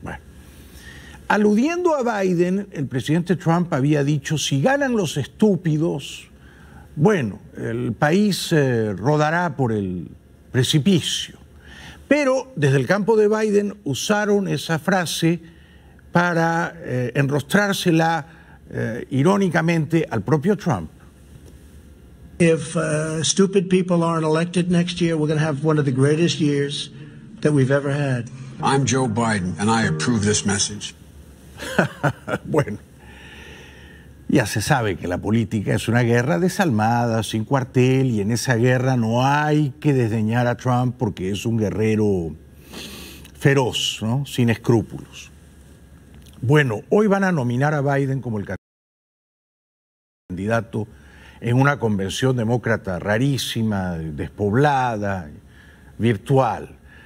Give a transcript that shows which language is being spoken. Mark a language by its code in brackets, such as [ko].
[es] Bueno, aludiendo a Biden, el presidente Trump había dicho, si ganan los estúpidos, bueno, el país rodará por el precipicio. Pero desde el campo de Biden usaron esa frase para enrostrársela irónicamente al propio Trump. [en] If stupid people aren't elected next year, we're going to have one of the greatest years that we've ever had. I'm Joe Biden, and I approve this message. [es] Bueno, ya se sabe que la política es una guerra desalmada, sin cuartel, y en esa guerra no hay que desdeñar a Trump porque es un guerrero feroz, ¿no? Sin escrúpulos. Bueno, hoy van a nominar a Biden como el candidato en una convención demócrata rarísima, despoblada, virtual.